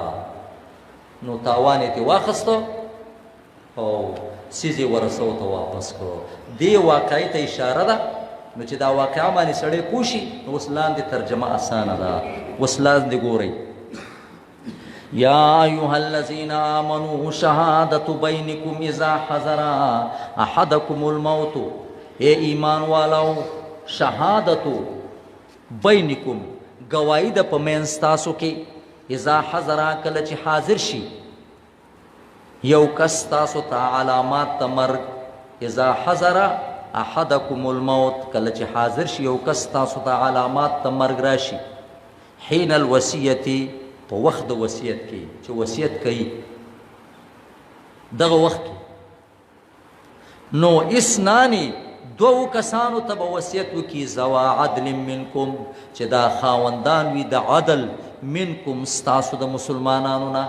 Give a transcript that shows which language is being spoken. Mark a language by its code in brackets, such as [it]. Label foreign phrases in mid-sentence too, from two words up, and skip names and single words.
[ps] نو تاوان یې ترې واخیسته او څیز یې ورثو ته واپس کړو. دې واقعې ته اشاره ده. نو چې دا واقعه باندې سړی پوه شي نو اوس لاندې ترجمه اسانه ده. اوس لاندې ګورئ [ar] یا ایها الذین آمنوا شهادة بینکم اذا حضر احدکم الموت. [ps] اے ایمان والو [ar] شهادتو بینکم [ps] گواهی د په منځ تاسو کې [ar] اذا حضر [ps] کله چې حاضر شي یو کس تاسو ته علامات د مرګ. [ar] اذا حضر احدکم الموت [ps] کله چې حاضر شي یو کس تاسو ته علامات د مرګ راشي. [ar] حین الوصیت [ps] په وخت د وصیت کې چې وصیت کوي دغه وخت کې نو اسنانی دوو کسانو ته به وصیت وکړي [ar] ذوا عدل منکم [ps] چې دا خاوندان وي د عدل منکم ستاسو د مسلمانانو نه.